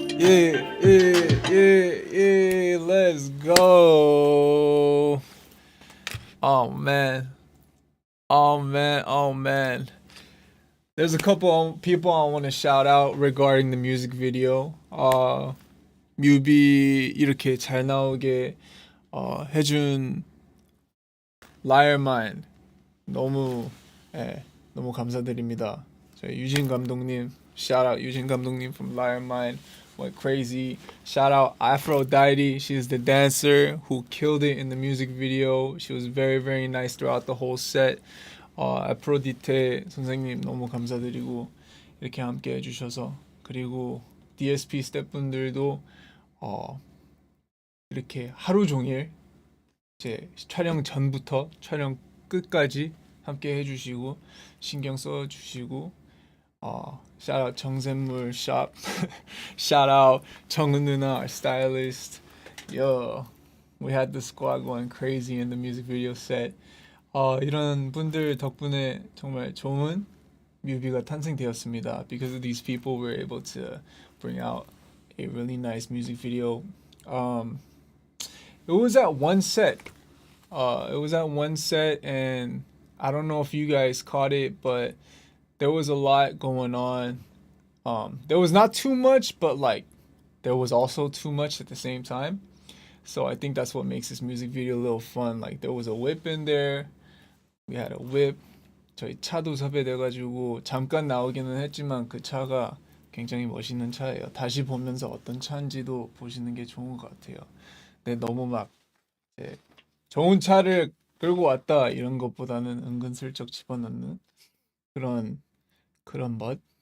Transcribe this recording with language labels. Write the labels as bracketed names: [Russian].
[English] Yeah, yeah, yeah, yeah. Let's go. Oh man. Oh man. Oh man. There's a couple people I want to shout out regarding the music video. [Korean] 뮤비 이렇게 잘 나오게 해준 Liar Mine 너무 너무 감사드립니다. 저희 유진 감독님, [English] shout out 유진 감독님 from Liar Mine, went crazy. Shout out Aphrodite, she's the dancer who killed it in the music video. She was very very nice throughout the whole set. [Korean] 아프로디테 선생님 너무 감사드리고 이렇게 함께 해주셔서, 그리고 DSP 스태프분들도 이렇게 하루 종일 제 촬영 전부터 촬영 끝까지 함께 해주시고 신경 써주시고 [English] shout out [Korean] 정샘물 shop, shout out 정은 누나, [English] our stylist. Yo, we had the squad going crazy in the music video set. [Korean] 이런 분들 덕분에 정말 좋은 뮤비가 탄생되었습니다. [English] Because of these people, we're able to bring out a really nice music video. It was at one set. It was at one set, and I don't know if you guys caught it, but there was a lot going on. There was not too much, but like there was also too much at the same time. So I think that's what makes this music video a little fun. Like there was a whip in there. We had a whip. [Korean] 저희 차도 섭외돼가지고 잠깐 나오기는 했지만 그 차가 굉장히 멋있는 차예요. 다시 보면서 어떤 차인지도 보시는 게 좋은 것 같아요. 근데 너무 막 좋은 차를 끌고 왔다 이런 것보다는 은근슬쩍 집어넣는 그런 멋.